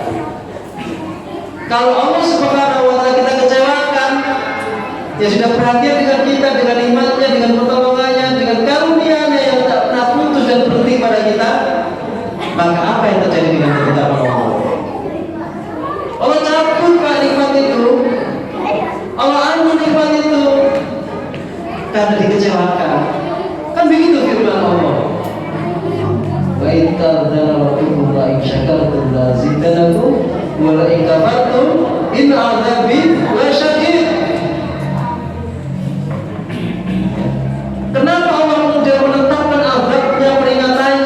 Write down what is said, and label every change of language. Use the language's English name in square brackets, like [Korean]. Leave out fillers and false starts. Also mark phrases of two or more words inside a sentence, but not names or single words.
[Indonesian] Kalau Allah [Arabic] سبحانه وتعالى [Indonesian] kita kecewakan, ya sudah perhatian dengan kita, dengan imannya, dengan pertolongannya, dengan karunia-Nya yang tak pernah putus dan berhenti pada kita, maka apa yang terjadi dengan kita Allah? Allah cabut Pak nikmat itu, Allah anu nikmat itu karena dikecewakan. Kan begitu firman Allah. [Arabic] وإن تأذن ربكم لئن شكرتم لأزيدنكم ولئن كفرتم إن عذابي لشديد. [Indonesian] Kenapa Allah kemudian menetapkan azabnya, peringatan